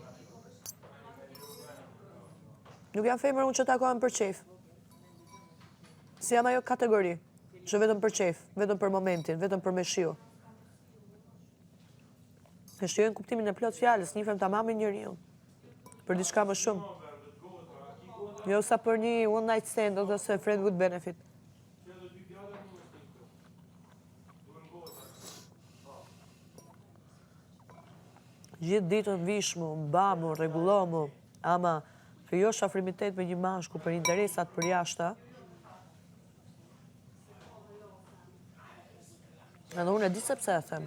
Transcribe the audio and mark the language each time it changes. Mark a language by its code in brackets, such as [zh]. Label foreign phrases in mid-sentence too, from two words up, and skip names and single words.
[sq] Nuk jam femër unë që takohem për qef. Si jam ajo kategori, që vetëm për qef, vetëm për momentin, vetëm për me shiu. E shijojnë kuptimin e plot fjalës, njifem tamam njeriu. Për diçka më shumë. Jo sa për një [en] one night stand [sq] ose [en] friend with benefit. [sq] Gjithë ditën vishmu, mbamu, rregullomu, ama krijosh afrimitet me një mashku për interesat për jashta. Edhe unë e di se pse e them.